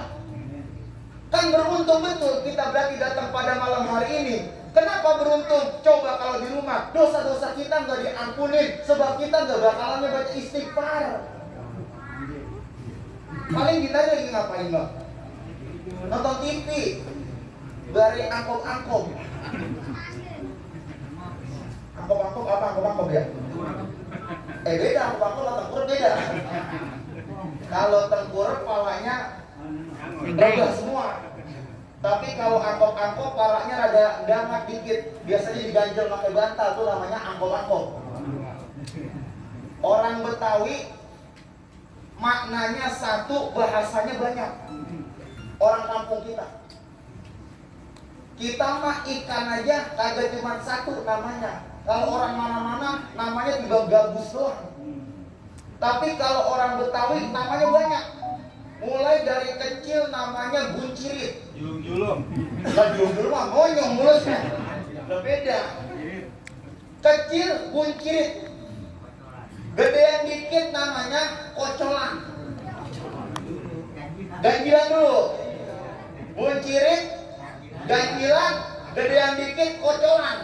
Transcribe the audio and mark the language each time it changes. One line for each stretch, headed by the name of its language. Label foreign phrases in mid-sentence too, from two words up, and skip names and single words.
Indonesian: Kan beruntung betul kita berarti datang pada malam hari ini. Kenapa beruntung? Coba kalau di rumah dosa-dosa kita nggak diampunin, sebab kita nggak bakalan baca istighfar. Paling kita lagi ngapain, Bang? Nonton TV, bari angkop-angkop. Angkop-angkop apa? Angkop-angkop ya? Beda, angkop-angkop sama tengkurap beda. Kalau tengkurap palanya rebah semua. Tapi kalau angkop-angkop palanya rada gamak dikit. Biasanya diganjel pakai bantal, tuh namanya angkop-angkop. Orang Betawi maknanya satu, bahasanya banyak. Orang kampung kita mah ikan aja kagak cuma satu namanya. Kalau orang mana-mana namanya tiba gabus doang. Tapi kalau orang Betawi namanya banyak. Mulai dari kecil namanya buncirit. Julum-julum. Julum-julum mah monyong mulusnya. Udah beda. Kecil buncirit. Gedean dikit namanya kocolan. Ganjilan dulu. Buncirit, ganjilan, gedean dikit kocolan.